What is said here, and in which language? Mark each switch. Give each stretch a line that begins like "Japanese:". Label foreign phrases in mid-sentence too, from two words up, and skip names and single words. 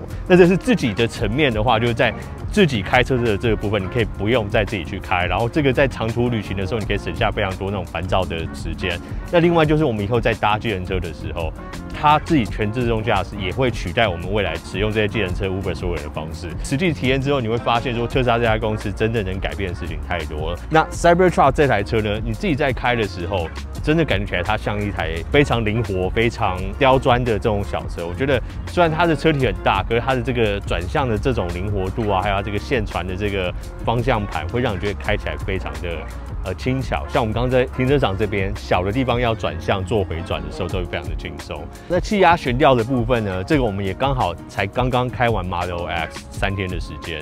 Chinese: 那這是自己的層面的話，就是在自己開車的這個部分，你可以不用再自己去開，然後這個在長途旅行的時候，你可以省下非常多那種煩躁的時間。那另外就是我們以後在搭計程車的時候，它自己全自動駕駛也會取代我們未來使用這些計程車 Uber 所有人的方式。實際體驗之後，你會發現說特斯拉這家公司真的能改變的事情太多了。那 Cybertruck 這台車呢，你自己在開的時候，真的感覺起來它像一台非常靈活、非常刁鑽的這種小車。我覺得雖然它的車體很大，可是它的這個轉向的這種靈活度啊，還有它這個線傳的這個方向盤，會讓你覺得開起來非常的輕巧。像我們剛剛在停車場這邊小的地方要轉向做回轉的時候，都會非常的輕鬆。那氣壓懸吊的部分呢，這個我們也剛剛開完 Model X 3天的時間。